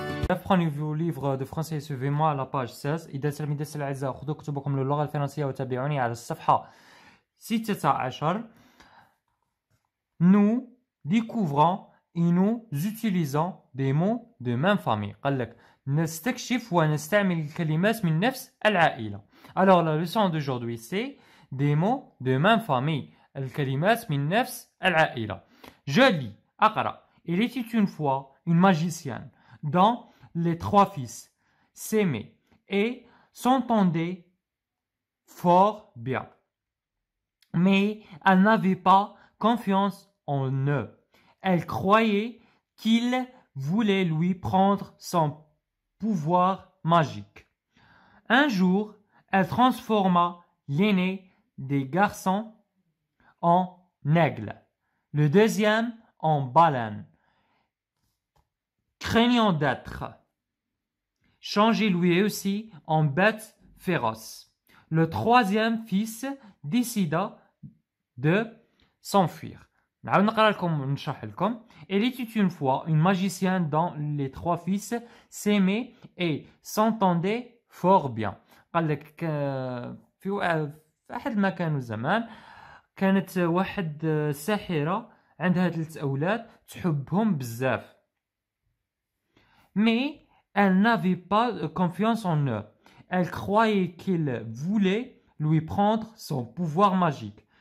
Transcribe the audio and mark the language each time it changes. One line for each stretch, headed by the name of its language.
French: Apprenez-vous livre de français, suivez-moi à la page 16.
Arabic: إذا تلاميذ الأعزاء خذوا كتبكم للغة الفرنسية وتابعوني على الصفحة 16.
French: Nous découvrons et nous utilisons des mots de même famille.
Arabic: قال لك نستكشف ونستعمل الكلمات من نفس العائلة.
French: Alors la leçon d'aujourd'hui c'est des mots de même famille.
Arabic: الكلمات من نفس العائلة.
French: Je lis,
Arabic: أقرأ.
French: Il était une fois une magicienne dont les 3 fils s'aimaient et s'entendaient fort bien. Mais elle n'avait pas confiance en eux. Elle croyait qu'il voulait lui prendre son pouvoir magique. Un jour, elle transforma l'aîné des garçons en aigle, le deuxième en baleine, craignant d'être changé lui aussi en bête féroce. Le troisième fils décida de s'enfuir.
Arabic: نعاود نقرا لكم ونشرح لكم.
French: Il était une fois une magicienne dont les 3 fils s'aimaient et s'entendaient fort bien.
Arabic: قال لك في أحد المكان والزمان كانت واحد ساحرة عندها 3 أولاد تحبهم بزاف.
French: Mais elle n'avait pas confiance en eux. Elle croyait qu'il voulait lui prendre son pouvoir magique.